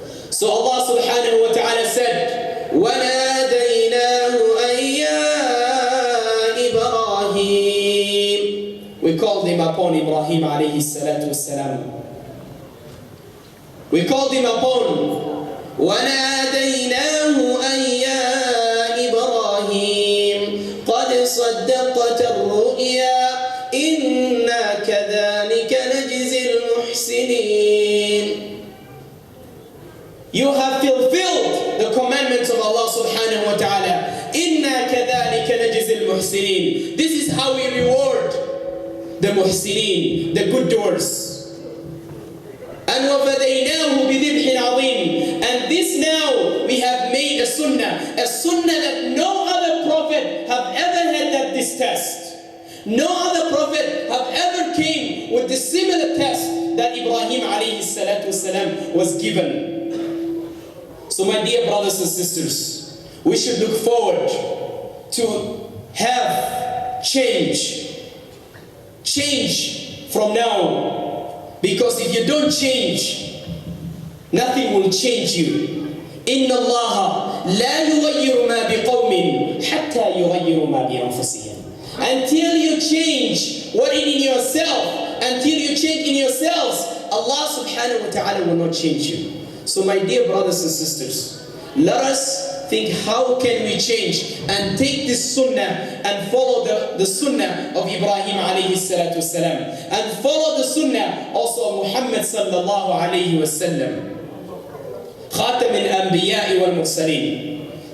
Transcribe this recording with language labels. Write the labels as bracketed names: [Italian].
[English] So Allah subhanahu wa ta'ala said, [Arabic] وَنَادَيْنَاهُ أَن يَا إِبْرَاهِيمُ. [English] We called him upon Ibrahim alayhi salatu wassalam. We called him upon [Arabic] وَنَادَيْنَاهُ أَن يَا إِبْرَاهِيمُ قَدْ صَدَّقْتَ الرُّؤْيَا إِنَّا كَذَلِكَ نَجْزِي الْمُحْسِنِينَ. [English] You have fulfilled the commandments of Allah subhanahu wa ta'ala. [Arabic] إِنَّا كَذَلِكَ نَجْزِي الْمُحْسِنِينَ. [English] This is how we reward the muhsinin, the good doers. [Arabic] And وَفَدَيْنَاهُ بِذِبْحٍ عَظِيمٍ. [English] And this now we have made a sunnah that no other prophet have ever had that this test. No other prophet have ever came with the similar test that Ibrahim alayhi salatu wasalam was given. So my dear brothers and sisters, we should look forward to have change. Change from now. Because if you don't change, nothing will change you. [Arabic] إن الله لا يغير ما بقوم حتى يغيروا ما بأنفسهم. [English] Until you change what is in yourself, until you change in yourselves, Allah subhanahu wa ta'ala will not change you. So my dear brothers and sisters, let us think how can we change and take this sunnah and follow the sunnah of Ibrahim alayhi salatu wasalam, and follow the sunnah also of Muhammad sallallahu alayhi wasallam, Khatam al-Anbiya wal-Mursaleen.